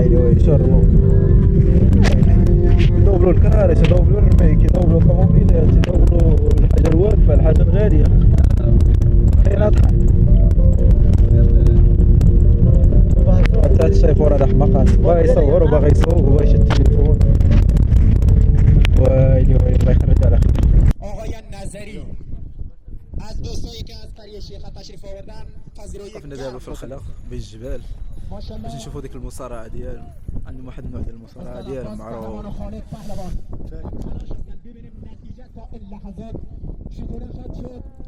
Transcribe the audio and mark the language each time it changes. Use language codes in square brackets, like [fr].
[ar] ويلي شربوا يدوبلوا الكراريس يدوبلوا الرميك يدوبلوا الطوموبيلات يدوبلوا الحاجه الواقفه الحاجه الغاليه كاين اضحك حتى الشيفور هذا حماق باغي يصور وباغي يصور وباغي يشد التليفون ويلي الله يخرج على خير [fa] آقایان نظری از دوستایی که از قریه شیخه تشریف آوردن پذیرایی [ar] وقفنا دابا في الخلق بين الجبال باش نشوفوا ديك المصارعه ديالهم عندهم واحد النوع ديال المصارعه ديالهم معروف [fa] خالد پهلوان ببینیم نتیجه تا این لحظات چطوره خواهد شد